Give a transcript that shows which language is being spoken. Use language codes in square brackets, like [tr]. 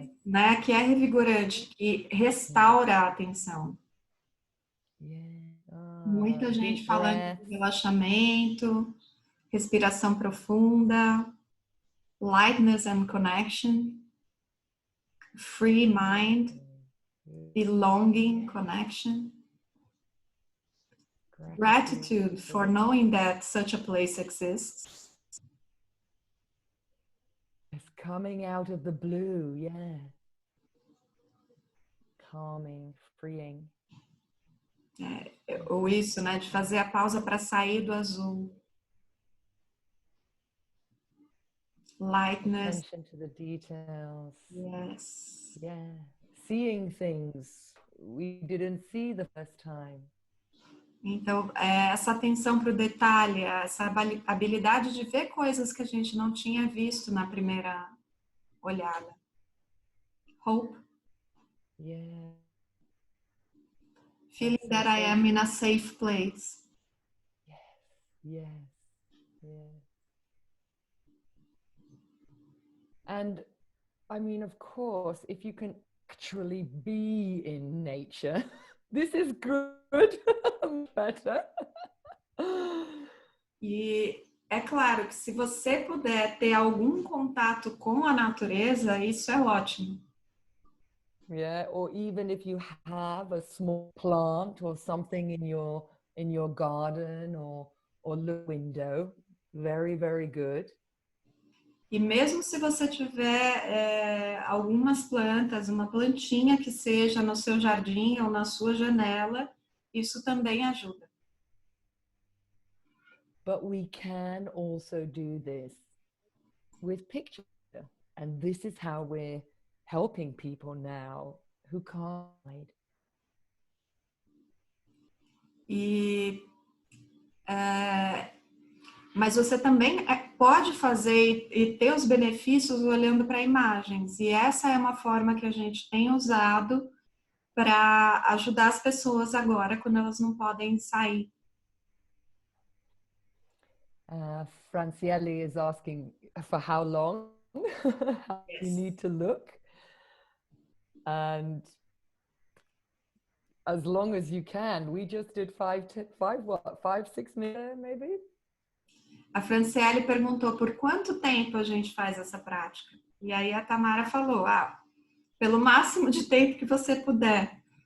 [pt] né, que é revigorante, que restaura a atenção. [en] Yeah. [pt] Muita gente [en] Deep [pt] falando [en] breath. [pt] de relaxamento, respiração profunda, [en] lightness and connection, free mind, belonging connection, gratitude for knowing that such a place exists. It's coming out of the blue, yeah. Calming, freeing. [pt] Ou isso, né, de fazer a pausa para sair do azul. [en] Lightness. Attention to the details. Yes. Yeah. Seeing things we didn't see the first time. [pt] Então, essa atenção para o detalhe, essa habilidade de ver coisas que a gente não tinha visto na primeira olhada. [en] Hope. Yeah. Feeling that I am in a safe place. Yes. Yeah. And I mean, of course, if you can actually be in nature, this is good. Better. [pt] E é claro que se você puder ter algum contato com a natureza, isso é ótimo. [en] Yeah, or even if you have a small plant or something in your garden or the window, very, very good. [pt] E mesmo se você tiver algumas plantas, uma plantinha que seja no seu jardim ou na sua janela, isso também ajuda. [en] But we can also do this with picture. And this is how we're helping people now who can't hide. [pt] Mas você também pode fazer e ter os benefícios olhando para imagens. E essa é uma forma que a gente tem usado para ajudar as pessoas agora quando elas não podem sair. [en] Franciele is asking for how long Yes. you need to look. And as long as you can. We just did 5, 6 minutes maybe? [pt] A Franciele perguntou por quanto tempo a gente faz essa prática. E aí a Tamara falou, pelo máximo de tempo que você puder.